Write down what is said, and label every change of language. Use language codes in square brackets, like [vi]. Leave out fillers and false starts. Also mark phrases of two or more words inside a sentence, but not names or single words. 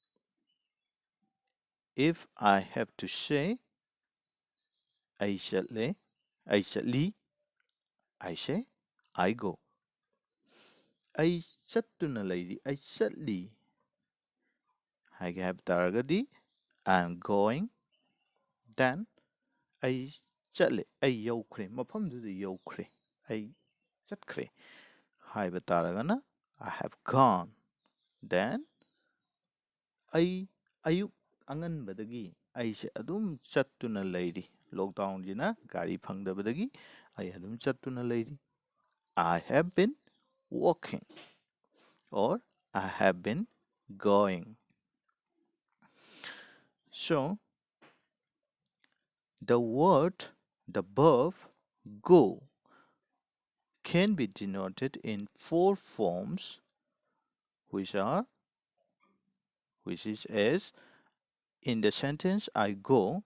[en] If I have to say I say, I say I go. [mni] I chattuna lady, I chatli. [en] I have targadi, I am going. [mni] Then I chatli, I yokre. Mafamdudu yokre. I chatkre. Haiba taragana, [en] I have gone. [mni] Then I ayuk anganbadagi, ꯑꯩꯁꯦ ꯑꯗꯨꯝ ꯆꯠꯇꯨꯅ ꯂꯩꯔꯤ꯫ ꯂꯣꯛꯗꯥꯎꯟꯁꯤꯅ ꯒꯥꯔꯤ ꯐꯪꯗꯕꯗꯒꯤ ꯑꯩ ꯑꯗꯨꯝ ꯆꯠꯇꯨꯅ ꯂꯩꯔꯤ. [en] I have been walking, or I have been going. So the verb go can be denoted in 4 forms, which is as in the sentence I go.